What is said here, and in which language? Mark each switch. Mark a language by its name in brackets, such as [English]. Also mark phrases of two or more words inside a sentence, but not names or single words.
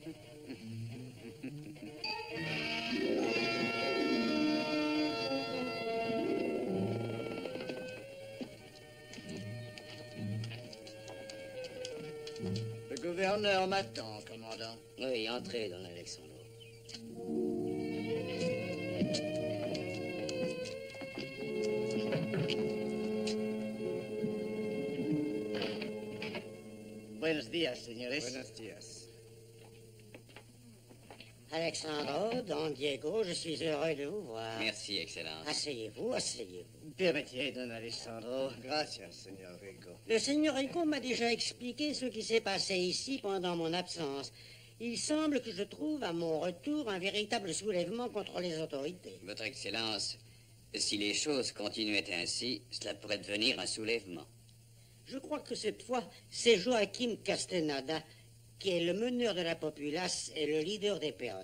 [French] Le gouverneur m'attend, commandant. Oui, entrez dans l'Alexandro. [Spanish] Buenos días, señores. Buenos días. [French] Alexandro, Don Diego, je suis heureux de vous voir. Merci, Excellence. Asseyez-vous, asseyez-vous. Permettez, don Alessandro. [Spanish] Gracias, señor Rico. [French] Le seigneur Rico m'a déjà expliqué ce qui s'est passé ici pendant mon absence. Il semble que je trouve à mon retour un véritable soulèvement contre les autorités. Votre Excellence, si les choses continuaient ainsi, cela pourrait devenir un soulèvement. Je crois que cette fois, c'est Joachim Castaneda qui est le meneur de la populace et le leader des peones.